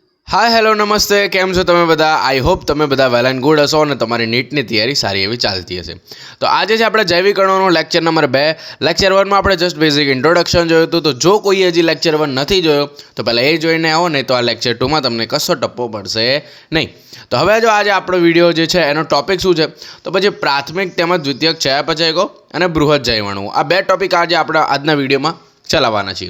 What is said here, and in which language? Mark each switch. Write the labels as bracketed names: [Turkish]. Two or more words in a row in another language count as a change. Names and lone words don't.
[English] hi hello [Gujarati] नमस्ते કેમ છો તમે બધા। [English] I hope [Gujarati] તમે બધા [English] well and good [Gujarati] હશો અને તમારી નીટની તૈયારી સારી એવી ચાલતી હશે। તો આજે છે આપણે જૈવિક અણુઓનો લેક્ચર નંબર 2। લેક્ચર 1 માં આપણે [English] just basic introduction [Gujarati] જોયું હતું। તો જો કોઈ હજી લેક્ચર 1 નથી જોયો તો પહેલાં એ જોઈને આવો, નહીં તો આ લેક્ચર 2 માં તમને કશો ટપ્પો પડશે નહીં। તો હવે જો આજે આપણો વિડીયો જે છે એનો ટોપિક શું છે, તો પછી પ્રાથમિક તેમજ દ્વિતીયક ચયાપચયકો અને બૃહદ જૈવ અણુઓ, આ બે ટોપિક આજે આપણે આજના વિડીયોમાં ચલાવવાના છીએ।